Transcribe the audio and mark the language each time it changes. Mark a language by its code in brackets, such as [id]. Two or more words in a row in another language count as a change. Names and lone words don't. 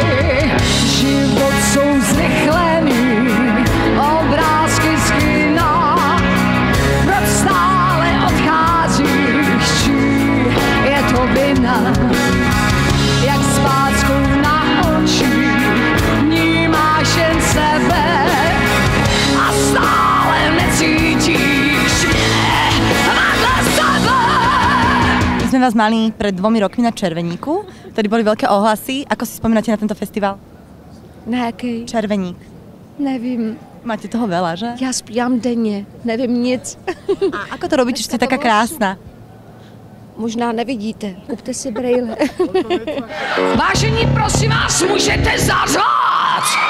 [cs] Život jsou zrychlený, obrázky z kina, proč stále odcházíš, či je to vina, jak s páskou na oči, vnímáš jen sebe a stále necítíš mě vedle sebe. [sk] My sme vás mali pred 2 rokmi na Červeníku, tady boli veľké ohlasy. Ako si spomínate na tento festival? [cs] Na jaký? Červeník. Nevím. [sk] Máte toho veľa, že? [cs] Já zpívám denně, nevím nic. [sk] A ako to robíte, že ste taká krásna? [cs] Možná nevidíte, kupte si brejle. Vážení, prosím vás, můžete zařvat!